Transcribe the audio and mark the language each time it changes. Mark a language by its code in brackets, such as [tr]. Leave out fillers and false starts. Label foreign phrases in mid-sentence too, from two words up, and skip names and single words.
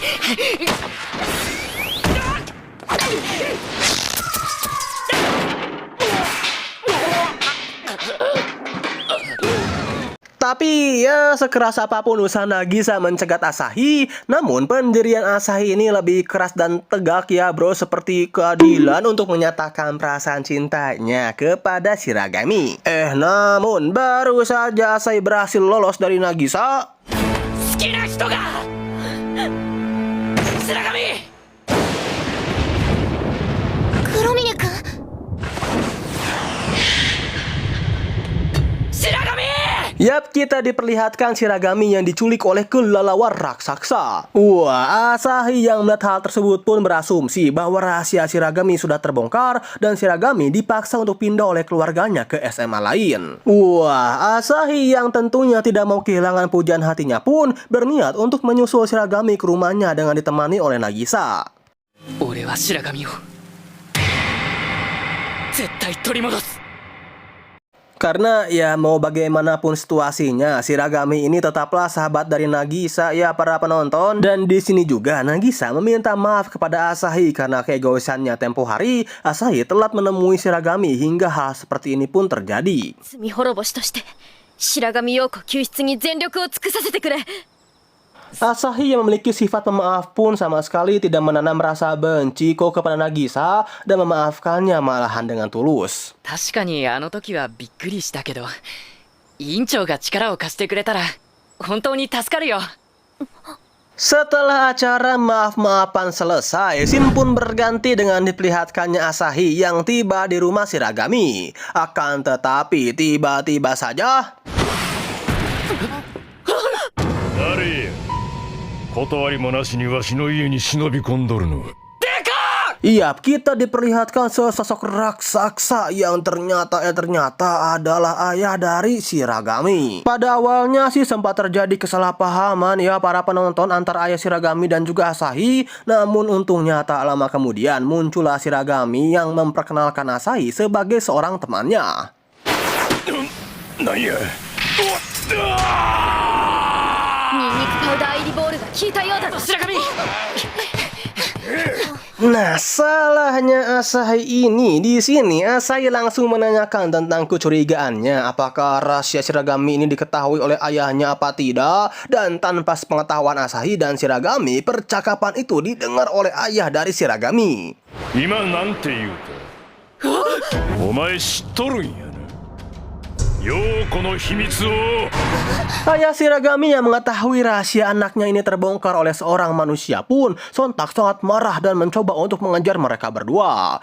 [id] Tapi ya sekeras apapun usaha Nagisa mencegat Asahi, namun pendirian Asahi ini lebih keras dan tegak ya bro, seperti keadilan untuk menyatakan perasaan cintanya kepada Shiragami. Namun baru saja Asahi berhasil lolos dari Nagisa, [ja] 好きな人が白神！黒峰くん、 [id] Yap, kita diperlihatkan Shiragami yang diculik oleh kelelawar raksasa. Wah, Asahi yang melihat hal tersebut pun berasumsi bahwa rahasia Shiragami sudah terbongkar dan Shiragami dipaksa untuk pindah oleh keluarganya ke SMA lain. Wah, Asahi yang tentunya tidak mau kehilangan pujian hatinya pun berniat untuk menyusul Shiragami ke rumahnya dengan ditemani oleh Nagisa. [ja] 俺は白神を絶対取り戻す。 [id] Karena ya mau bagaimanapun situasinya, Shiragami ini tetaplah sahabat dari Nagisa ya para penonton. Dan di sini juga Nagisa meminta maaf kepada Asahi karena keegoisannya tempo hari. Asahi telat menemui Shiragami hingga hal seperti ini pun terjadi. [ja] 罪滅ぼしとして白神陽子救出に全力を尽くさせてくれ。 [id] Asahi yang memiliki sifat pemaaf pun sama sekali tidak menanam rasa benci kok kepada Nagisa dan memaafkannya malahan dengan tulus. [ja] 確かにあの時はびっくりしたけど、委員長が力を貸してくれたら本当に助かるよ。 [id] Setelah acara maaf-maafan selesai, scene pun berganti dengan diperlihatkannya Asahi yang tiba di rumah Shiragami. Akan tetapi tiba-tiba saja [ja] 断りもなしにわしの家に忍び込んどるの。 [id] Iya, kita diperlihatkan sesosok raksasa yang ternyata adalah ayah dari Shiragami. Pada awalnya sih sempat terjadi kesalahpahaman ya para penonton antara ayah Shiragami dan juga Asahi. Namun untungnya tak lama kemudian muncullah Shiragami yang memperkenalkan Asahi sebagai seorang temannya. [ja] なんや。ニンニクパウダー入りボールが効いたようだぞ白神。 [id] Nah, salahnya Asahi ini di sini Asahi langsung menanyakan tentang kecurigaannya apakah rahasia Shiragami ini diketahui oleh ayahnya apa tidak, dan tanpa sepengetahuan Asahi dan Shiragami, percakapan itu didengar oleh ayah dari Shiragami. [ja] 今なんて言うた。お前知っとるんやな。陽子の秘密を。 [id] Ayah Shiragami yang mengetahui rahasia anaknya ini terbongkar oleh seorang manusia pun sontak sangat marah dan mencoba untuk mengejar mereka berdua.